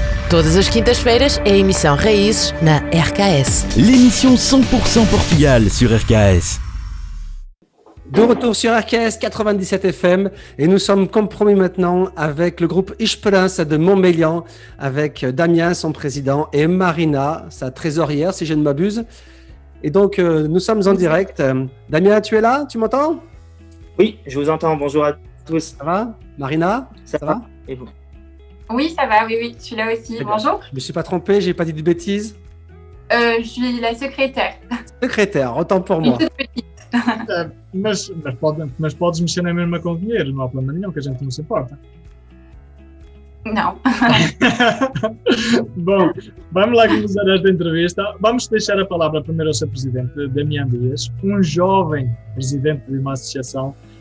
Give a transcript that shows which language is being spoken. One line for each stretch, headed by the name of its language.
Portuguese: Todas as quintas-feiras é a emissão Raízes na RKS.
French: L'émission 100% Portugal sur RKS. De retour sur RKS 97 FM et nous sommes compromis maintenant avec le groupe Esperança de Montmélian, avec Damien, son président, et Marina, sa trésorière, si je ne m'abuse. Et donc, nous sommes en direct. Damien, tu es là? Tu m'entends? Oui, je vous entends. Bonjour à tous. Ça va? Marina? Ça va? Et vous? Oui, ça va, oui, je suis là aussi. Bonjour. Je ne me suis pas trompé, j'ai pas dit de bêtises. Je suis la secrétaire. Secrétaire, autant pour moi.
Portuguese: Mas podes mexer na mesma com dinheiro, não há problema nenhum, que a gente não se importa. Não. Bom, vamos lá começar esta entrevista. Vamos deixar a palavra primeiro ao seu presidente, Damião Dias, um jovem presidente de uma associação.